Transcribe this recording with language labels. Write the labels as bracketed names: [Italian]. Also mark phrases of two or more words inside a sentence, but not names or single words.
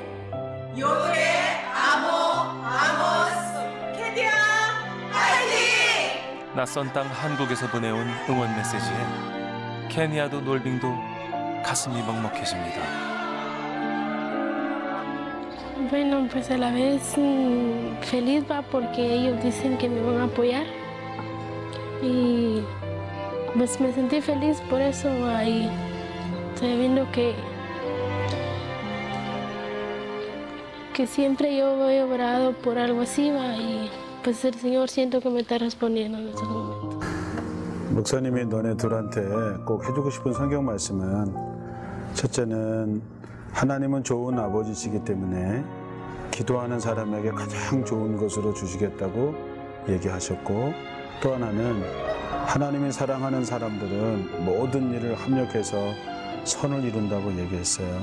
[Korean] 요새 아모스 케니아 파이팅! 낯선 땅 한국에서 보내온 응원 메시지에 케니아도 놀빙도 가슴이 먹먹해집니다. [Spanish] Bueno, pues a la vez feliz va porque ellos dicen que me van a apoyar y pues me sentí feliz por eso ahí, sabiendo que siempre yo he orado por algo así va y pues el Señor siento que me está respondiendo en estos momentos. [Korean] 목사님이 너네 둘한테 꼭 해주고 싶은 성경 말씀은 첫째는 하나님은 좋은 아버지시기 때문에 기도하는 사람에게 가장 좋은 것으로 주시겠다고 얘기하셨고 또 하나는 하나님이 사랑하는 사람들은 모든 일을 합력해서 선을 이룬다고 얘기했어요.